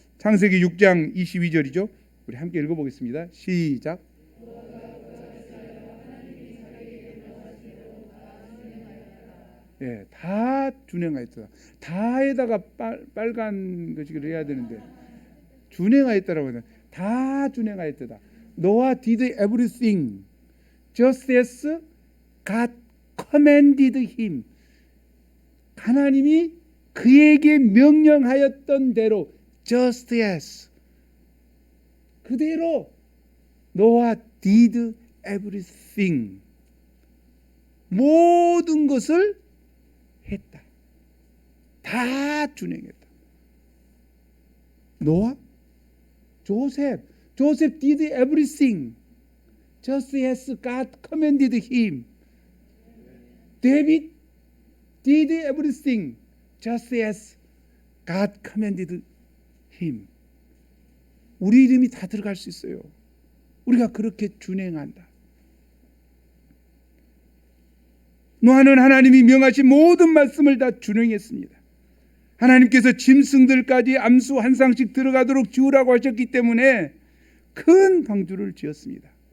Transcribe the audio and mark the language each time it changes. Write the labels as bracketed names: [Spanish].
[Korean] 창세기 6장 22절이죠. 우리 함께 읽어보겠습니다. 시작. 예, 다 준행하였다. 다에다가 빨간 것이 해야 되는데 준행하였다라고 하는 다 준행하였다. [English] Noah did everything just as God commanded him. [Korean] 하나님이 그에게 명령하였던 대로 [English] just as [Korean] 그대로 [English] Noah did everything [Korean] 모든 것을 했다. 다 준행했다. [English] 노아, 조셉 did everything just as God commanded him. David did everything just as God commanded him. [Korean] 우리 이름이 다 들어갈 수 있어요. 우리가 그렇게 준행한다. 노아는 하나님이 명하신 모든 말씀을 다 준행했습니다. 하나님께서 짐승들까지 암수 한 쌍씩 들어가도록 지으라고 하셨기 때문에 큰 방주를 지었습니다.